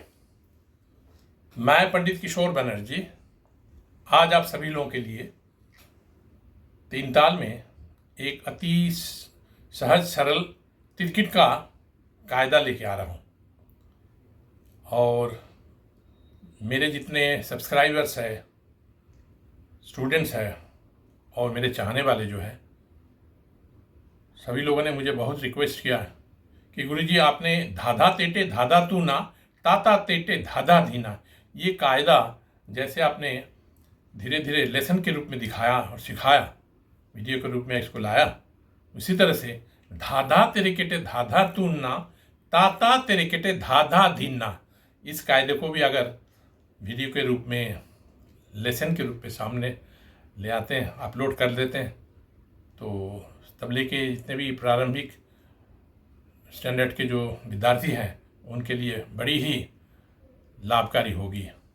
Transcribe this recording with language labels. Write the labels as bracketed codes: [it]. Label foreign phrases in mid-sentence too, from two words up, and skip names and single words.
[hi] मैं पंडित किशोर बनर्जी आज आप सभी लोगों के लिए तीन ताल में एक अति सहज सरल तिरकिट का कायदा लेके आ रहा हूँ। और मेरे जितने सब्सक्राइबर्स हैं, स्टूडेंट्स हैं और मेरे चाहने वाले जो हैं, सभी लोगों ने मुझे बहुत रिक्वेस्ट किया कि गुरुजी आपने धाधा तेटे धाधा तू ना ताता तेटे धाधा धीना, ये कायदा जैसे आपने धीरे धीरे लेसन के रूप में दिखाया और सिखाया, वीडियो के रूप में इसको लाया, उसी तरह से धाधा तेरे केटे धाधा तू ना ताता तेरे केटे धाधा धीना, इस कायदे को भी अगर वीडियो के रूप में लेसन के रूप में सामने ले आते हैं, अपलोड कर देते हैं, तो तबले के जितने भी प्रारंभिक स्टैंडर्ड के जो विद्यार्थी हैं उनके लिए बड़ी ही लाभकारी होगी।